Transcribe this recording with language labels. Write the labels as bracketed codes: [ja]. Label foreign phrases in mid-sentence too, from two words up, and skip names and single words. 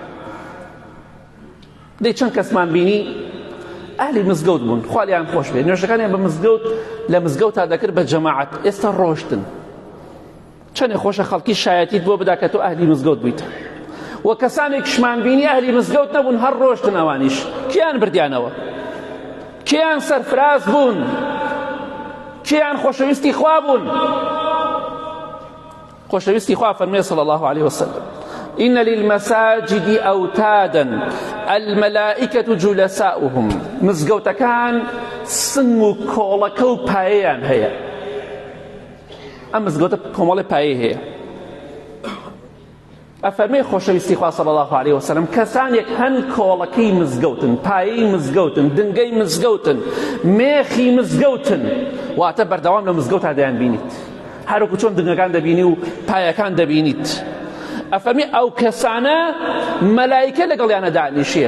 [ckb] دەی چەند کەسمان بینی ئەهلی مزگەوت بوون خوالیان خۆش بێ نوێژەکانیان بە مزگەوت لە مزگەوتا دەکرد بە جەماعەت ئێستا ڕۆشتن چەندێ خۆشە خەڵکی شایەتیت بۆ بدا کە تۆ ئەهلی مزگەوت بوویت و کەسانێکشمان بینی ئەهلی مزگەوت نەبوون هەر ڕۆشتن ئەوانیش کیان بردیانەوە کیان سەرفراز بوون کیان خۆشەویستی خوا بوون خۆشەویستی خوا فەرمێ [ar] صلی الله عليه وسلم إن للمساجد أوتادا الملائكة جلساؤهم [ckb] مزگەوتەکان سن و کۆڵەکە و پایەیان هەیە ئەم مزگەوتە کۆمەڵی پایەی هەیە ئەفەرمێ خۆشەویستی خوا [ar] صلی الله عليه وسلم [ckb] کەسانێک هەن کۆڵەکەی مزگەوتن پایەی مزگەوتن دنگەی مزگەوتن مێخی مزگەوتن واتە بەردەوام لە مزگەوتا دەیان بینیت هەروەکو چۆن دنگەکان دەبینی و پایەکان دەبینیت ئەفەرمی ئەو کەسانە مەلایکە لەگەڵیانە دانیشێ.